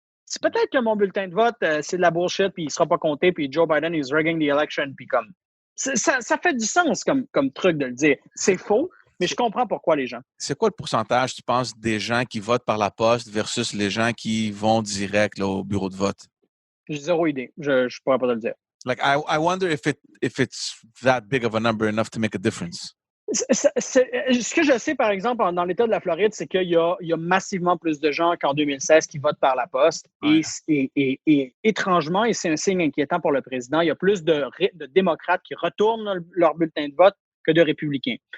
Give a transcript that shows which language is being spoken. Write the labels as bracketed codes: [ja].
[fr] C'est peut-être que mon bulletin de vote, c'est de la bullshit, puis il ne sera pas compté, puis [en] Joe Biden is rigging the election, [fr] puis comme. Ça fait du sens comme truc de le dire. C'est faux, mais je comprends pourquoi les gens. C'est quoi le pourcentage, tu penses, des gens qui votent par la poste versus les gens qui vont direct là, au bureau de vote? J'ai zéro idée. Je ne pourrais pas te le dire. [en] Like, I wonder if it's that big of a number enough to make a difference. [fr] Ce que je sais, par exemple, dans l'État de la Floride, c'est qu'il y a massivement plus de gens qu'en 2016 qui votent par la poste. Ouais. Et étrangement, et c'est un signe inquiétant pour le président, il y a plus de démocrates qui retournent leur bulletin de vote que de républicains.